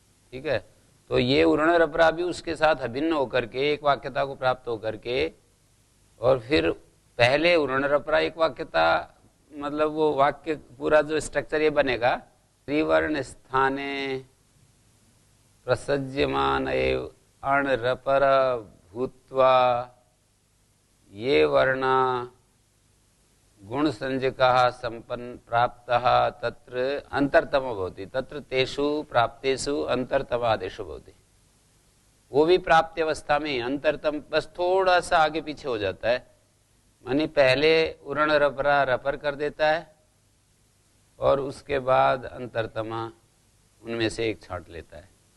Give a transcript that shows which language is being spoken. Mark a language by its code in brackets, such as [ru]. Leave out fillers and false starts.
[hi] ठीक है, तो ये उर्ण रपरा भी उसके साथ अभिन्न होकर के एक वाक्यता को प्राप्त होकर के और फिर पहले उर्ण रपरा एक वाक्यता, मतलब वो वाक्य पूरा जो स्ट्रक्चर ये बनेगा, [sa] त्रिवर्ण स्थाने प्रसज्यमान अण रपर भूत्वा [hi] ये वर्णा [sa] गुण संज्ञकः संपन्न प्राप्तः तत्र अंतरतमो भवति, तत्र तेषु प्राप्तेषु अंतरतम आदेशो भवति। [hi] वो भी प्राप्ति अवस्था में अंतरतम बस थोड़ा सा आगे पीछे हो जाता है, मानी पहले उरण रपरा रपर कर देता है और उसके बाद अंतरतमा उनमें से एक छांट लेता है।